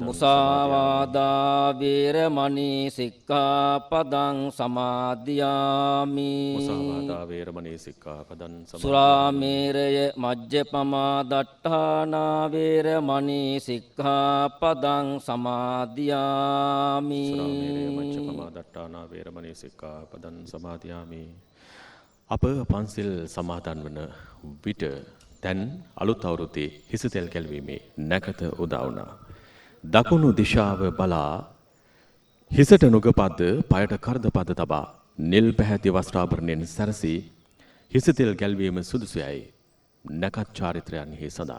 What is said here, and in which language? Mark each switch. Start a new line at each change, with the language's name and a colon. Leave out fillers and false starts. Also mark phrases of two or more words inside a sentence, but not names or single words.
Pali: මුසාවාදා වේරමණී සික්ඛාපදං සමාදියාමි. මුසාවාදා වේරමණී සික්ඛාපදං සුරාමේරය මජ්ජපමා දට්ඨානා වේරමණී සික්ඛාපදං සමාදියාමි. සුරාමේරය මජ්ජපමා දට්ඨානා වේරමණී සික්ඛාපදං සමාදියාමි.
Sinhala: අප පන්සිල් සමාදන් වන විට දැන් අලුත් අවුරුද්දේ හිසතෙල් ගැල්වීමේ නැකත උදා වුණා. දකුණු දිශාව බලා හිසට නුගපද්ද පයට කරදපද්ද තබා නිල් පැහැති වස්ත්‍රාභරණයෙන් සැරසී හිසතෙල් ගැල්වීම සුදුසුයයි නැකත් චාරිත්‍රයන්හි සඳහන්.